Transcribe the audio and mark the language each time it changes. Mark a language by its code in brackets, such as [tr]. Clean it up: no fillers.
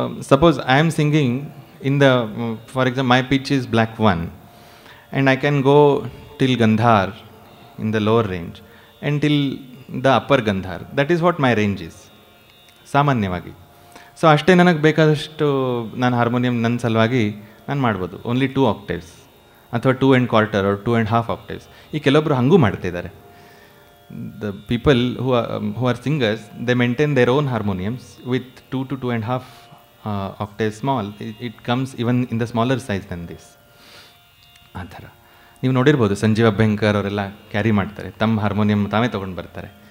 [en] Suppose I am singing in the, for example, my pitch is black 1, and I can go till Gandhar in the lower range and till the upper Gandhar. That is what my range is, [kn] ಸಾಮಾನ್ಯವಾಗಿ. So ಅಷ್ಟೇ ನನಗೆ ಬೇಕಾದಷ್ಟು ನಾನು harmonium ನನ್ನ ಸಲುವಾಗಿ ನಾನು ಮಾಡ್ಬೋದು. [en] only 2 octaves [kn] ಅಥವಾ [en] 2 1/4 or 2 1/2 octaves. [kn] ಈ ಕೆಲವೊಬ್ಬರು ಹಂಗೂ ಮಾಡ್ತಿದ್ದಾರೆ. [en] The people who are singers, they maintain their own harmoniums with 2 to 2.5 octaves small. It comes even in the smaller size then this. [kn] ಆ ಥರ ನೀವು ನೋಡಿರ್ಬೋದು, ಸಂಜೀವ್ ಅಭ್ಯಂಕರ್ ಅವರೆಲ್ಲ ಕ್ಯಾರಿ ಮಾಡ್ತಾರೆ, ತಮ್ಮ ಹಾರ್ಮೋನಿಯಂ ತಾವೇ ತೊಗೊಂಡು ಬರ್ತಾರೆ.